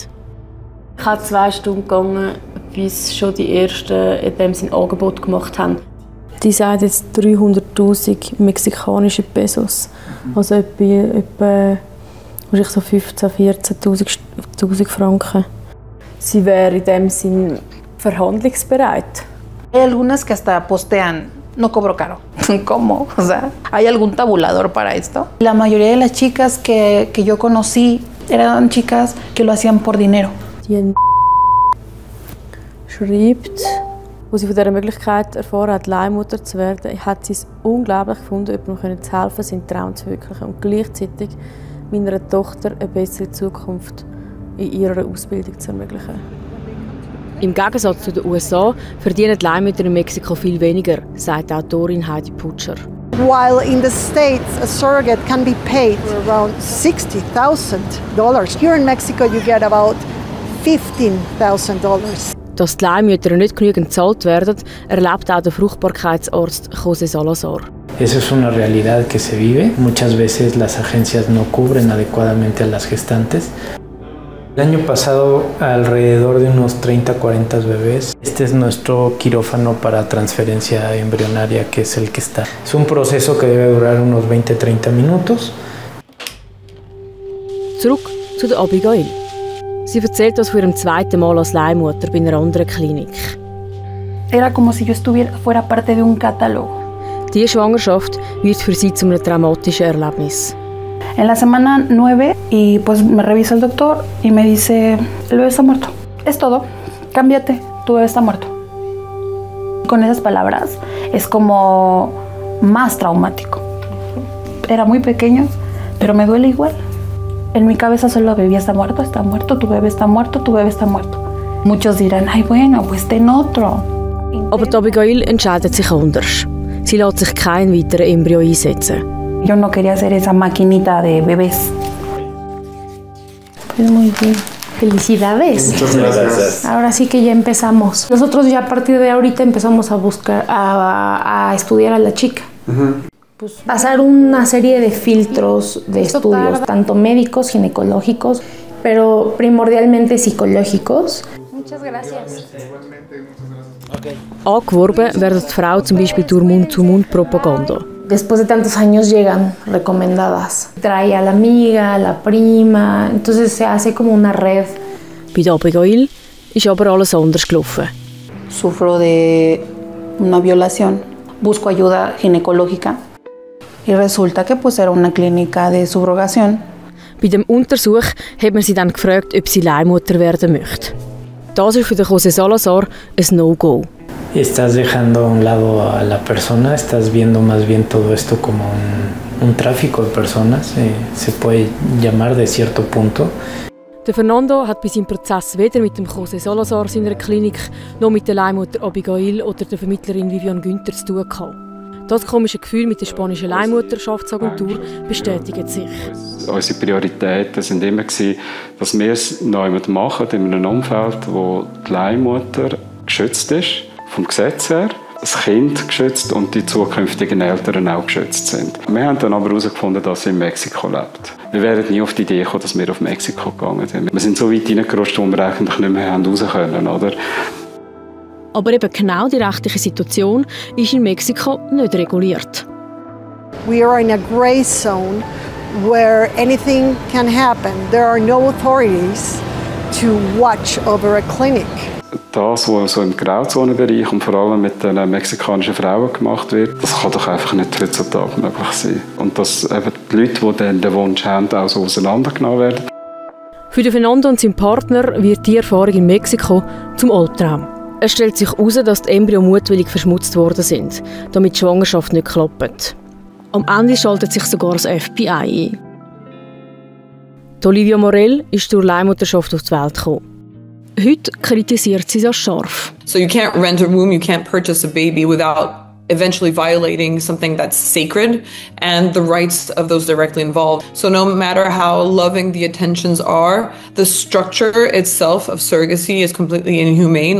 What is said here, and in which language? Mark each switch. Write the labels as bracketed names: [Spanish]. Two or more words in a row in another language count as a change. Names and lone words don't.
[German] Ich habe 2 Stunden gegangen, bis schon die ersten in dem Sinne Angebot gemacht haben. Die sagen jetzt 300'000 mexikanische Pesos. Also etwa so 15.000, 14.000 Franken. Sie wäre in dem Sinn verhandlungsbereit. [Spanish] Hay algunas que hasta postean, no cobro caro. ¿Cómo? O sea, ¿hay algún tabulador para esto? La mayoría de las chicas que yo conocí eran chicas que lo hacían por dinero. [German] Die schreibt, als sie von dieser Möglichkeit erfahren hat, Leihmutter zu werden, hat sie es unglaublich gefunden, jemandem zu helfen, seinen Traum zu verwirklichen und gleichzeitig meiner Tochter eine bessere Zukunft in ihrer Ausbildung zu ermöglichen. Im Gegensatz zu den USA verdienen die Leihmütter in Mexiko viel weniger, sagt die Autorin Heidi Putscher. [English] While in the States, a surrogate can be paid for around $60,000. Here in Mexico, you get about $15,000. [German] Dass die Leihmütter nicht genügend gezahlt werden, erlebt auch der Fruchtbarkeitsarzt José Salazar. [Spanish] Esa es una realidad que se vive. Muchas veces las agencias no cubren adecuadamente a las gestantes. El año pasado, alrededor de unos 30-40 bebés. Este es nuestro quirófano para transferencia embrionaria, que es el que está. Es un proceso que debe durar unos 20-30 minutos. [German] Zurück zu der Abigail. Sie erzählt das von ihrem zweiten Mal als Leihmutter bei einer anderen Klinik. [Spanish] Era como si yo fuera parte de un catálogo. [German] Diese Schwangerschaft wird für sie zu einem traumatischen Erlebnis. [Spanish] En la semana 9 y pues me revisa el doctor y me dice, el bebé está muerto. Es todo, cámbiate, tu bebé está muerto. Con esas palabras es como más traumático. Era muy pequeño, pero me duele igual. En mi cabeza solo bebé está muerto, tu bebé está muerto, tu bebé está muerto. Muchos dirán, ay bueno, pues ten otro. [German] Aber die Abigail entscheidet sich anders. Sie lässt sich kein weiteres Embryo einsetzen. [Spanish] Yo no quería ser esa maquinita de bebés. Pues muy bien. Felicidades. Muchas gracias. Ahora sí que ya empezamos. Nosotros ya a partir de ahorita empezamos a buscar, a estudiar a la chica. Pues pasar una serie de filtros de estudios, tanto médicos, ginecológicos, pero primordialmente psicológicos. Muchas gracias. [German] Angeworben werden die Frauen zum Beispiel durch Mund-zu-Mund-Propaganda. [Spanish] Después de tantos años llegan recomendadas. Trae a la amiga, a la prima, entonces se hace como una red. [German] Bei der Abigail ist aber alles anders gelaufen. [Spanish] Sufro de una violación, busco ayuda ginecológica y resulta que pues era una clínica de subrogación. [German] Bei dem Untersuch hat man sie dann gefragt, ob sie Leihmutter werden möchte. Das ist für José Salazar ein No-Go. [Spanish] Estás dejando a un lado a la persona, estás viendo más bien todo esto como un tráfico de personas, se puede llamar de cierto punto. [German] Der Fernando hat bei seinem Prozess weder mit dem José Salazar seiner Klinik noch mit der Leihmutter Abigail oder der Vermittlerin Vivian Günther zu tun gehabt. Das komische Gefühl mit der spanischen Leihmutterschaftsagentur bestätigt sich. Unsere Prioritäten waren immer, dass wir es neu machen in einem Umfeld, wo die Leihmutter geschützt ist, vom Gesetz her, das Kind geschützt und die zukünftigen Eltern auch geschützt sind. Wir haben dann aber herausgefunden, dass sie in Mexiko lebt. Wir wären nie auf die Idee gekommen, dass wir auf Mexiko gegangen sind. Wir sind so weit reingerutscht, wo wir eigentlich nicht mehr raus können, oder? Aber eben genau die rechtliche Situation ist in Mexiko nicht reguliert. [English] We are in a gray zone where anything can happen. There are no authorities to watch over a clinic. [German] Das, was so im Grauzonenbereich und vor allem mit den mexikanischen Frauen gemacht wird, das kann doch einfach nicht heutzutage möglich sein. Und dass eben die Leute, die dann den Wunsch haben, auch so auseinandergenommen werden. Für den Fernando und seinen Partner wird die Erfahrung in Mexiko zum Albtraum. Es stellt sich heraus, dass die Embryo mutwillig verschmutzt worden sind, damit die Schwangerschaft nicht klappt. Am Ende schaltet sich sogar das FBI ein. Olivia Morell ist durch Leihmutterschaft auf die Welt gekommen. Heute kritisiert sie das scharf. [English] So you can't rent a room, you can't purchase a baby without eventually violating something that's sacred and the rights of those directly involved. So no matter how loving the intentions are, the structure itself of surrogacy is completely inhumane.